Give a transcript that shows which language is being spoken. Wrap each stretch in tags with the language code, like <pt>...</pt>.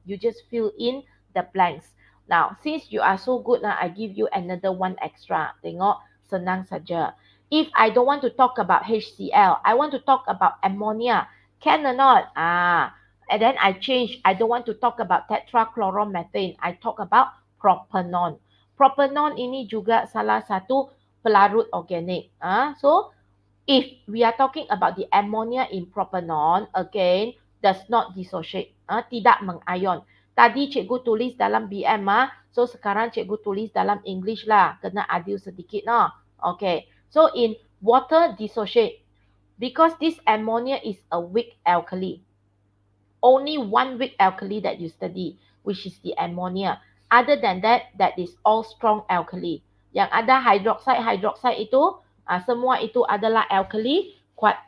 <en>You just fill in the blanks. Now, since you are so good, I give you another one extra.</en> <ms>Tengok, senang saja.</ms> <en>If I don't want to talk about HCl, I want to talk about ammonia. Can or not? And then I change. I don't want to talk about tetrachloromethane. I talk about propanol.</en> <ms>Propanol ini juga salah satu pelarut organik.</ms> <en>So if we are talking about the ammonia in propanol, again, does not dissociate,</en> <ms>tidak mengion. Tadi cikgu tulis dalam BM,</ms> <en>so</en> <ms>sekarang cikgu tulis dalam English lah, kena adil sedikit.</ms> <en>Okay, so in water dissociate, because this ammonia is a weak alkali. Only one weak alkali that you study, which is the ammonia. Other than that, that is all strong alkali.</en> <ms>Yang ada hydroxide itu, semua itu adalah alkali kuat.</ms>